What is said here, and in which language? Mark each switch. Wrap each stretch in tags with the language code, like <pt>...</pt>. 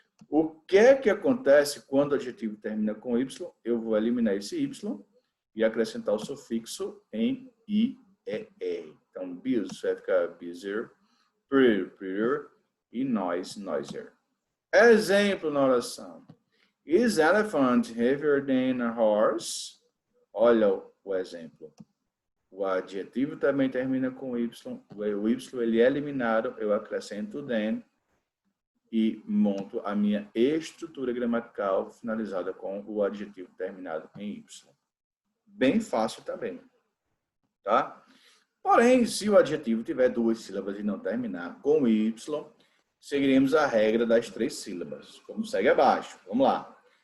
<pt>O que é que acontece quando o adjetivo termina com Y? Eu vou eliminar esse Y e acrescentar o sufixo em IER. Então, bills vai ficar busier, prettier, prettier e noise, noisier. Exemplo na oração.</pt> <en>Is elephant heavier than a horse?</en> <pt>Olha o exemplo. O adjetivo também termina com Y. O Y ele é eliminado, eu acrescento o than e monto a minha estrutura gramatical finalizada com o adjetivo terminado em Y. Bem fácil também, tá? Porém, se o adjetivo tiver duas sílabas e não terminar com Y, seguiremos a regra das três sílabas, como segue abaixo. Vamos lá.</pt>